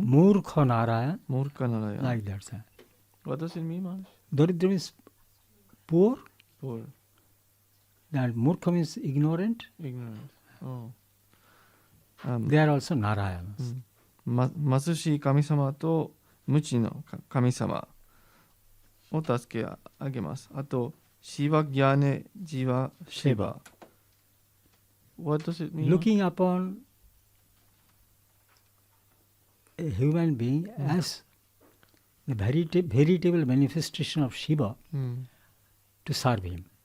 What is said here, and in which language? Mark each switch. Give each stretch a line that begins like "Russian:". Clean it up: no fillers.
English: ールカナラヤン、like that. What does it mean? Daridra means poor, Poor. and Murkha means ignorant. Oh. They are also Narayanas.
Japanese: 貧しい神様と無知の神様を助けあげます。あと、シバギャネジワシバ。
English: What does it mean? Looking upon a human being as the veritable manifestation of Shiva to serve him.